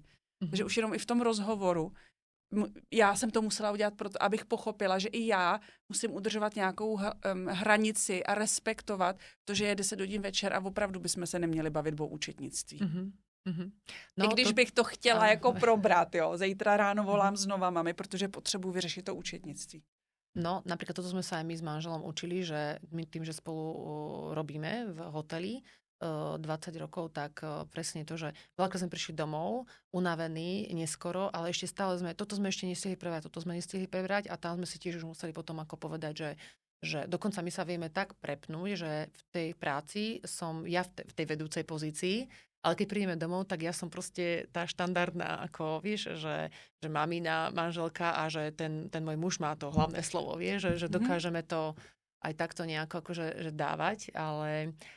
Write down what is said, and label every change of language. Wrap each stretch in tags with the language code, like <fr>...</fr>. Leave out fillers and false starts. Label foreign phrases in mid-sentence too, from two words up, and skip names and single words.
<cs>Takže už jenom i v tom rozhovoru já jsem to musela udělat proto, abych pochopila, že i já musím udržovat nějakou hranici a respektovat to, že je 10 hodin večer a opravdu bychom se neměli bavit o účetnictví. No, i když bych to chtěla jako probrat, jo. Zítra ráno volám znova mami, protože potřebuji vyřešit to účetnictví. No,</cs> <sk>napríklad toto sme sa aj my s manželom učili, že my tým, že spolu robíme v hoteli 20 rokov, tak presne to, že veľakrát sme prišli domov, unavení, neskoro, ale ešte stále toto sme ešte nestihli prebrať a tam sme si tiež už museli potom ako povedať, že dokonca my sa vieme tak prepnúť, že v tej práci som ja v tej vedúcej pozícii, ale keď prídeme domov, tak ja som proste tá štandardná, ako vieš, že mamina, manželka a že ten môj muž má to hlavné slovo, vieš, že dokážeme to aj takto nejako akože že dávať, ale</sk>